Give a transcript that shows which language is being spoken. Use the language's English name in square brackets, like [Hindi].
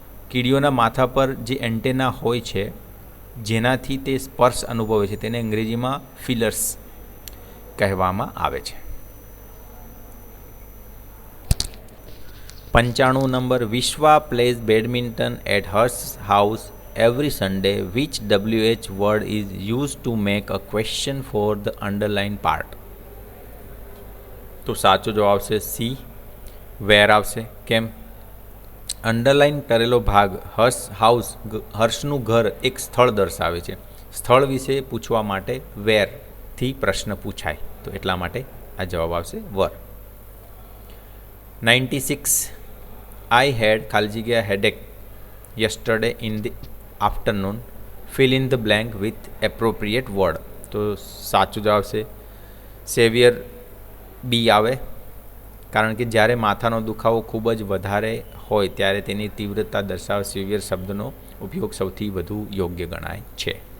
[Gujarati] કીડીઓના માથા પર જે એન્ટેના હોય છે જેનાથી તે સ્પર્શ અનુભવે છે તેને અંગ્રેજીમાં ફિલર્સ કહેવામાં આવે છે. 95 number. [English] Vishwa plays badminton at hers house every Sunday. Which WH word is used to make a question for the underlined part? [Gujarati] તો સાચો જવાબ આવશે સી વેર આવશે. કેમ? અંડરલાઇન કરેલો ભાગ હર્ષનું ઘર એક સ્થળ દર્શાવે છે. સ્થળ વિશે પૂછવા માટે વેરથી પ્રશ્ન પૂછાય, તો એટલા માટે આ જવાબ આવશે વર. 96. [English] I had [Gujarati] ખાલી જગ્યા [English] headache yesterday in the afternoon. fill in the blank with appropriate word. [Gujarati] તો સાચું જવાબ છે સેવિયર બી આવે, કારણ કે જ્યારે માથાનો દુખાવો ખૂબ જ વધારે હોય ત્યારે તેની તીવ્રતા દર્શાવવા સિવિયર શબ્દનો ઉપયોગ સૌથી વધુ યોગ્ય ગણાય છે.